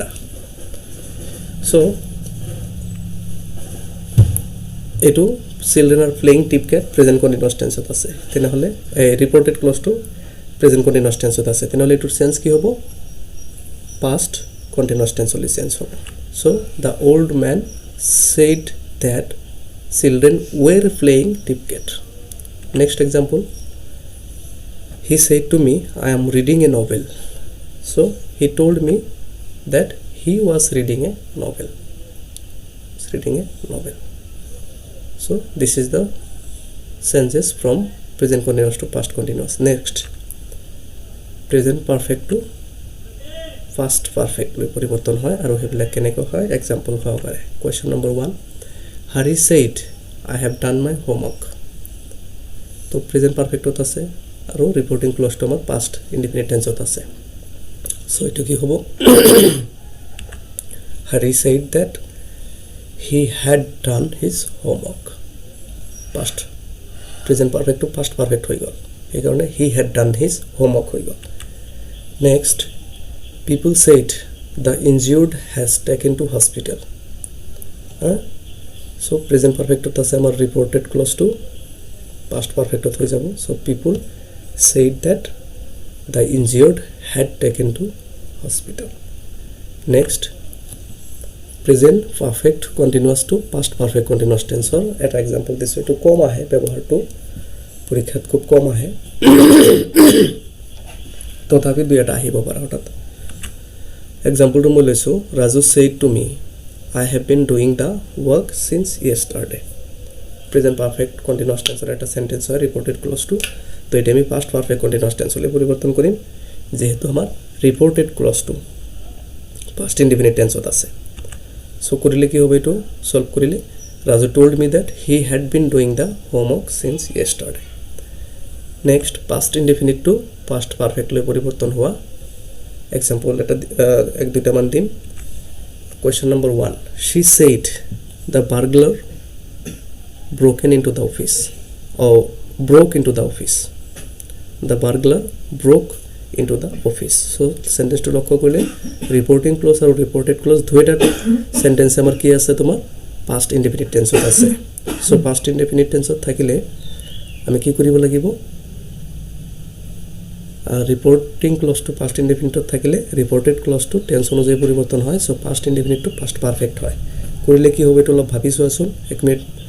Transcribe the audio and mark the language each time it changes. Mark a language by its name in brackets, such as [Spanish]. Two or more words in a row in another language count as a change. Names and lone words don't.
[Assamese] চ' এইটো [English] children are playing tip cat present continuous tense [Assamese] আছে। তেনেহ'লে [English] reported clause present continuous tense [Assamese] আছে, তেনেহ'লে এইটোৰ চেঞ্জ কি হ'ব? [English] past continuous tense change [Assamese] হ'ব। [English] So the old men said that children were playing tip cat. Next example, he said to me I am reading a novel. So he told me that he was reading a novel. So this is the changes from present continuous to past continuous. Next, present perfect to past perfect [Assamese] লৈ পৰিৱৰ্তন হয়, আৰু সেইবিলাক কেনেকৈ হয় এক্সাম্পল সহকাৰে। [English] Question number 1, Hari said I have done my homework. [Assamese] তো [English] present perfect [Assamese] আছে আৰু [English] reporting clause [Assamese] আমাৰ [English] past indefinite tense [Assamese] আছে। চ' এইটো কি হ'ব? [English] Hari said that he had done his homework. Past present perfect to past perfect [Assamese] হৈ গ'ল, [English] সেইকাৰণে he had done his homework [Assamese] হৈ গ'ল। [English] Next, people said the injured has taken to hospital. So present perfectত [Assamese] আছে আমাৰ [English] reported clause to past perfectত [Assamese] হৈ যাব। [English] So people said that the injured had taken to hospital. Next, present perfect continuous to past perfect continuous tense [Assamese] এটা এক্সাম্পল দিছোঁ। এইটো কম আহে, ব্যৱহাৰটো পৰীক্ষাত খুব কম আহে, তথাপি দুই এটা আহিব পাৰে হঠাৎ। এক্সাম্পলটো মই লৈছোঁ, [English] Raju said to me I have been doing the work since yesterday. present perfect continuous tense [Assamese] এটা চেণ্টেন্স হয় [English] reported clause. [Assamese] তো এতিয়া আমি [English] past perfect continuous tense [Assamese] পৰিৱৰ্তন কৰিম, যিহেতু আমাৰ [English] reported clause past indefinite tense [Assamese] আছে। চ' কৰিলে কি হ'ব? এইটো চল্ভ কৰিলে, [English] Raju told me that he had been doing the homework since yesterday. [Assamese] নেক্সট, [English] past indefinite to past perfect [Assamese] পৰিৱৰ্তন হোৱা এক্সাম্পল এটা এক দুটামান দিম। [English] Question number 1, she said the burglar broken in to the office. broke in to the office. The burglar broke into the office. So sentence to [Assamese] লক্ষ্য কৰিলে [English] reporting clause [Assamese] আৰু [English] reported clause [Assamese] দুইটা সেন্টেন্স আমাৰ কি আছে? তোমাৰ [English] past indefinite tense [Assamese] আছে। সো [English] past indefinite tense [Assamese] থাকিলে আমি কি কৰিব লাগিব [English] reporting clause past indefinite [Assamese] থাকিলে [English] reported clause tense [Assamese] অনুযায়ী পৰিৱৰ্তন হয় [English] so past indefinite to past perfect [Assamese] হয় কৰিলে কি হবে তো অলপ ভাবি চোৱাচোন এক মিনিট